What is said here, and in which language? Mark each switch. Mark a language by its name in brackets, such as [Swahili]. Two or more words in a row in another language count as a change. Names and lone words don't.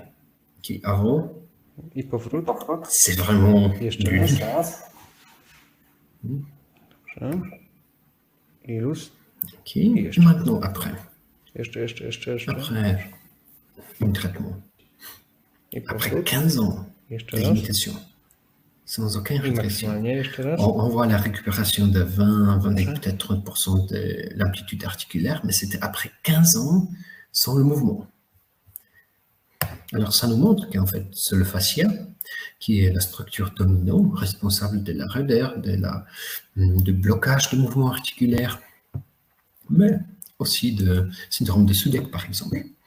[French] Qui avant, [Polish] I powrót. [French] c'est vraiment [Polish] Jeszcze [French] du... [Polish] raz. Dobrze. I luz. [French] Ok, et maintenant après. [Polish] Jeszcze. [French] Après un traitement. [Polish] I [French] Après [Polish] powrót. [French] 15 ans [Polish] Jeszcze [French] de [Polish] raz. [French] limitation, sans aucune [Polish] I [French] régression. [Polish] maksymalnie jeszcze raz. [French] On voit la récupération de 20 et peut-être 30% de l'amplitude articulaire, mais c'était après 15 ans sans le mouvement. Alors ça nous montre qu'en fait, c'est le fascia qui est la structure dominante, responsable de la raideur, de blocage de mouvements articulaires, mais aussi de syndrome de Sudeck, par exemple.